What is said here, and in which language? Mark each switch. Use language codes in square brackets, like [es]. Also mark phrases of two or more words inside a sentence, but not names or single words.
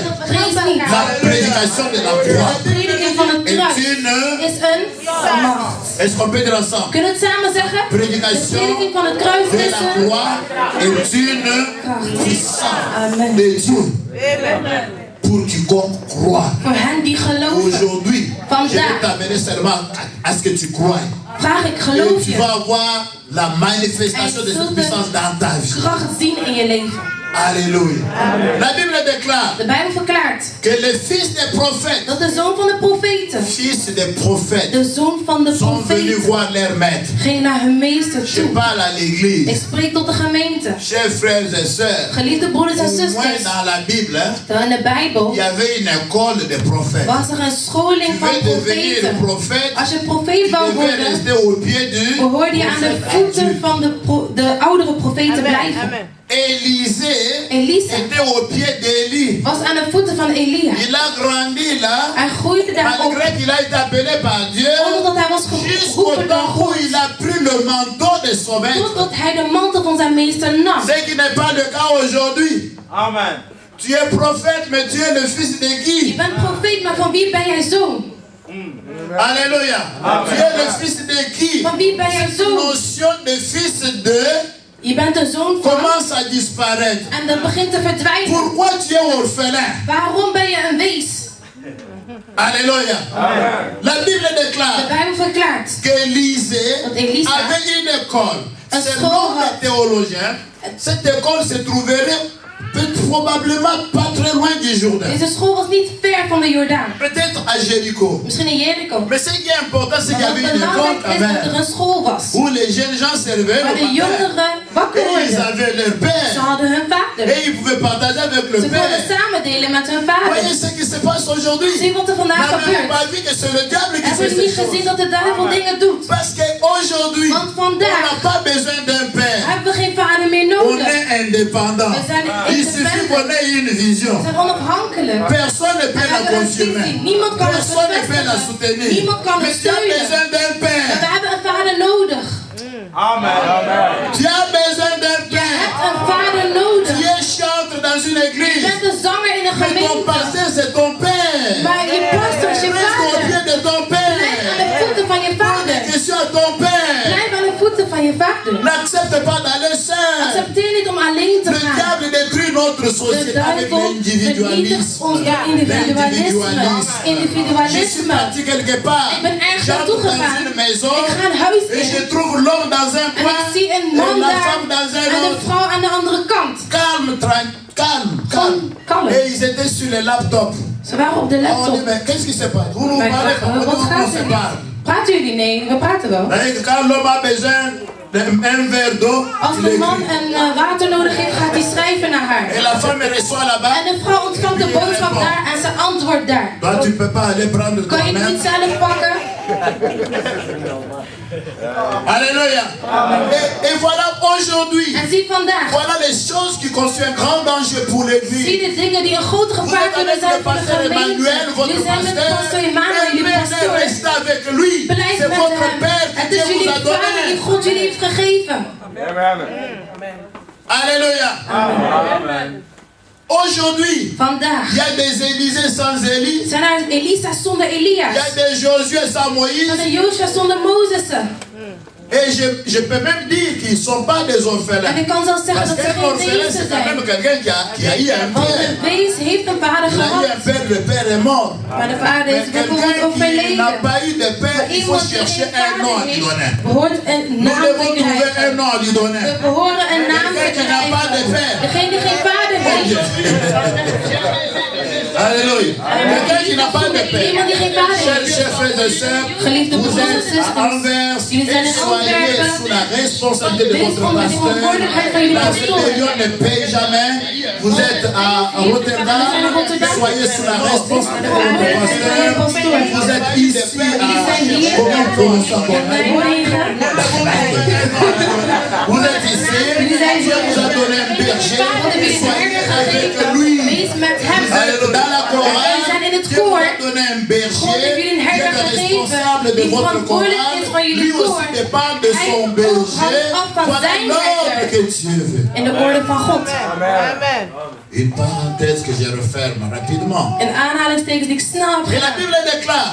[nl] Vrees niet. [fr] La prédication de la croix [nl] De prediking van het [fr] est [nl] kruis [fr] une... [nl] is een macht. [fr] Est-ce qu'on peut dire ensemble? [nl] Kunnen we het samen zeggen? De [fr] Prédication [nl] prediking van het kruis [fr] de [nl] is [fr] la [nl] een... [fr] croix est une puissance Amen. de Dieu pour quiconque croit. [nl] Voor hen die geloven. [fr] Aujourd'hui, je vais [nl] Vandaag [fr] t'amener seulement à ce que tu crois. [nl] vraag ik, [fr] Et [nl] geloof [fr] tu [nl] je? [fr] vas avoir la manifestation de cette puissance dans ta vie. [nl] Kracht zien in je leven. [fr] Alléluia. La Bible déclare [nl] De Bijbel verklaart [fr] que les fils des prophètes, [nl] dat de zoon van de profeten, [fr] fils des prophètes, [nl] de zoon van de [fr] sont venus [nl] profeten, [fr] voir leur maître. [nl] ging naar hun meester [fr] Je [nl] toe. [fr] parle à [nl] Ik [fr] l'église. [nl] spreek tot de gemeente. [fr] Chers frères et sœurs, [nl] Geliefde broeders en [fr] au moins [nl] zusters, [fr] dans la Bible, [nl] terwijl in de Bijbel [fr] il y avait une école de prophètes. [nl] was er een scholing [fr] Tu [nl] van [fr] veux devenir [nl] profeten. [fr] prophète, [nl] Als je [fr] tu [nl] profeet wou [fr] devais [nl] worden, [fr] rester au pied du [nl] behoorde je aan de [fr] prophète [nl] voeten [fr] adulte. [nl] van de oudere profeten blijven. [fr] Élisée [nl] Elisa [fr] était au pied d'Élie. [nl] was aan de voeten van Elia. [fr] Il a grandi là, [nl] Hij groeide daarop, [fr] malgré qu'il a été appelé par Dieu, [nl] omdat hij was [fr] jusqu'au [nl] geroepen door [fr] temps où [nl] God. [fr] il a pris le manteau de son maître. [nl] Totdat hij de mantel van zijn meester nam. [fr] Ce qui n'est pas le cas aujourd'hui. Amen. Tu es prophète, mais tu es le fils de [nl] Je [fr] qui? [nl] bent profeet, maar van wie ben jij zoon? [fr] Alléluia. Tu es le fils de qui? [nl] Van wie ben je [fr] Cette [nl] zoon? [fr] notion de fils de [nl] Je bent de zoon van. [fr] commence à disparaître. [nl] En dat begint te verdwijnen. [fr] Pourquoi tu es orphelin? [nl] Waarom ben je een wees? [fr] Alléluia. La Bible [nl] De [fr] déclare [nl] Bijbel verklaart [fr] qu'Élisée [nl] dat Elisa [fr] avait une école. Un Selon [nl] school. [fr] les théologiens, cette école se trouverait probablement pas très loin du Jourdain. [nl] deze school was niet ver van de Jordaan. [fr] Peut-être à Jéricho. [nl] Misschien in Jericho. [fr] Mais ce qui est important, c'est qu'il y [nl] Maar [fr] avait [nl] wat [fr] une école [nl] belangrijk [fr] quand [nl] is dat er [fr] même. [nl] een school was. [fr] Où les jeunes gens servaient [nl] Waar [fr] le [nl] de [fr] matin. [nl] jongeren wakker [fr] Et ils [nl] worden. [fr] avaient leur [nl] Ze [fr] père. [nl] hadden hun vader. [fr] Et ils pouvaient partager avec le [nl] Ze konden [fr] père. [nl] samen delen met hun [fr] Voyez [nl] vader. [fr] ce qui se passe aujourd'hui. [nl] Zie wat er vandaag [fr] N'avez-vous [nl] gebeurt. [fr] pas vu que c'est le diable qui [nl] Hebben [fr] fait [nl] we [fr] ces [nl] niet gezien [fr] choses? [nl] dat de duivel dingen doet? [fr] Parce qu'aujourd'hui, [nl] Want [fr] on [nl] vandaag [fr] n'a pas besoin d'un père. [nl] hebben we geen vader meer [fr] On [nl] nodig. [fr] est indépendant. [nl] We zijn [fr] Il suffit qu'on [nl] independent. [fr] ait une vision. [nl] We zijn onafhankelijk. [fr] Personne ne [nl] We [fr] peut la [nl] hebben een [fr] confirmer. [nl] visie. Niemand kan het [fr] Personne ne peut la [nl] bevestigen. [fr] soutenir. [nl] Niemand kan [fr] Mais [nl] het [fr] tu as [nl] steunen. [fr] besoin d'un [nl] Maar [fr] père. [nl] we hebben een vader nodig. [fr] Amen. Amen. Tu as besoin d'un [nl] Je [fr] père. [nl] hebt een vader [fr] Tu [nl] nodig. [fr] es chantre dans une [nl] Je [fr] église. [nl] bent een zanger in een [fr] Mais ton [nl] gemeente. [fr] pasteur, c'est ton père. [nl] Maar je pastor is je [fr] Reste au [nl] vader. [fr] pied de ton [nl] Blijf aan [fr] père. [nl] de voeten van je [fr] Pose des [nl] vader. [fr] questions à ton père. [nl] Blijf aan de voeten van je vader. [fr] N'accepte pas d'aller seul. [nl] Accepteer niet om alleen te [fr] Le [nl] gaan. [fr] diable détruit notre [nl] De [fr] société avec [nl] duivel vernietigt [fr] l'individualisme. [nl] ons door individualisme. [fr] Je suis [nl] Individualisme. [fr] parti quelque part. [nl] Ik ben ergens [fr] J'entre [nl] naartoe [fr] dans [nl] gegaan. [fr] une maison [nl] Ik ga een huis [fr] et je [nl] in. [fr] trouve l'homme dans un [nl] En ik [fr] coin [nl] zie een [fr] et [nl] man [fr] la [nl] daar [fr] femme dans un [nl] en de [fr] autre. [nl] vrouw aan de andere kant. [fr] Calme, calme, calme. [nl] Kalm. [fr] Et ils étaient sur les laptops. [nl] Ze waren op de [fr] On dit, [nl] laptop. [fr] mais qu'est-ce qui se passe? Vous nous [nl] Wij [fr] parlez [nl] dachten, [fr] comme [nl] wat [fr] nous, [nl] gaat [fr] on se [nl] er [fr] parle. [nl] niet? Praten jullie? Nee, we praten wel. [fr] Et quand l'homme a besoin d'un verre d'eau, [nl] Als [fr] il [nl] de [fr] écrit. [nl] man een water nodig heeft, gaat hij schrijven naar haar. [fr] Et la femme reçoit là-bas. [nl] En de vrouw ontvangt de boodschap daar en ze antwoordt daar. [fr] Toi, tu ne peux pas aller prendre [nl] Kan je het [fr] toi-même. [nl] niet zelf pakken? [fr] Alléluia. Et voilà aujourd'hui. [nl] En zie vandaag. [fr] Voilà les choses qui constituent un grand danger pour [nl] Zie [fr] l'église. [nl] de dingen die een groot [fr] Vous [nl] gevaar [fr] êtes [nl] kunnen [fr] avec [nl] zijn [fr] le [nl] voor de [fr] pasteur [nl] gemeente. [fr] Emmanuel, votre [nl] Jullie zijn met [fr] pasteur. [nl] pastor Emmanuel, jullie [fr] Emmanuel, [nl] pastoor. [fr] restez avec lui. [nl] Blijf [fr] C'est [nl] met [fr] votre [nl] hem. [fr] Père que [nl] Het [fr] Dieu [nl] is [fr] vous [nl] jullie [fr] a [nl] vader die [fr] donné. [nl] God jullie heeft gegeven. [fr] Amen. Alléluia. Amen. Aujourd'hui, [nl] Vandaag [fr] il y a des Élysées sans Élie. [nl] zijn er Elisa zonder [fr] Il y a [nl] Elias. [fr] des Josué sans Moïse. [nl] Zijn er Jozua zonder Mozessen. [fr] Et je peux même dire qu'ils ne sont pas des orphelins. [nl] En ik kan zelfs zeggen [fr] Parce [nl] dat ze [fr] qu'un [nl] geen [fr] orphelin, [nl] wezen [fr] c'est quand [nl] zijn. [fr] même quelqu'un qui a eu un [nl] Want [fr] père. [nl] een wees heeft een vader [fr] Il a eu [nl] gehad. [fr] un père, le père est mort. [nl] Maar de vader [fr] Mais [nl] is bijvoorbeeld [fr] quelqu'un qui n'a [nl] overleden. [fr] pas eu de père, [nl] Maar [fr] il faut [nl] iemand die [fr] chercher [nl] geen [fr] un nom à [nl] vader [fr] lui [nl] heeft, [fr] donner. [nl] behoort een [fr] Nous [nl] naam te [fr] devons trouver un [nl] krijgen. [fr] nom à lui donner. [nl] We behoren een naam te [fr] Quelqu'un qui n'a pas de [nl] krijgen. [fr] père. [nl] Degene die geen vader heeft. [fr] Alléluia. Quelqu'un qui n'a pas de père. [nl] Iemand die geen vader [fr] Chers [nl] heeft. [fr] frères et sœurs, [nl] Geliefde [fr] vous [nl] broeders en [fr] êtes à [nl] zusters. [fr] Anvers [nl] Jullie zijn [fr] et [nl] in [fr] soyez [nl] Antwerpen. [fr] sous la responsabilité de [nl] Wees [fr] votre [nl] onder de [fr] pasteur. [nl] verantwoordelijkheid van jullie [fr] La [nl] pastoor. [fr] rébellion ne paye jamais. Vous êtes à Rotterdam, soyez sous la responsabilité de votre pasteur. Vous êtes ici à comment on prononce ça, vous êtes ici, Dieu vous a donné un berger, soyez avec lui. [nl] Wees met hem. [fr] Dans la [nl] We [fr] chorale, [nl] zijn in het [fr] Dieu vous [nl] koor. [fr] a donné un [nl] God [fr] berger, [nl] heeft jullie een [fr] Dieu est [nl] herder [fr] le [nl] gegeven [fr] responsable de [nl] die [fr] votre [nl] verantwoordelijk [fr] chorale, [nl] is van [fr] lui [nl] jullie [fr] aussi [nl] koor. [fr] dépend de [nl] Hij [fr] son [nl] hangt [fr] berger, [nl] af van [fr] voilà [nl] zijn [fr] l'ordre [nl] herder. [fr] que Dieu veut. [nl] In de orde van God. [fr] Amen. Une parenthèse que je referme rapidement. [nl] Een aanhalingstekens die ik snel heb [fr] Et la [nl] gedaan. [fr] Bible déclare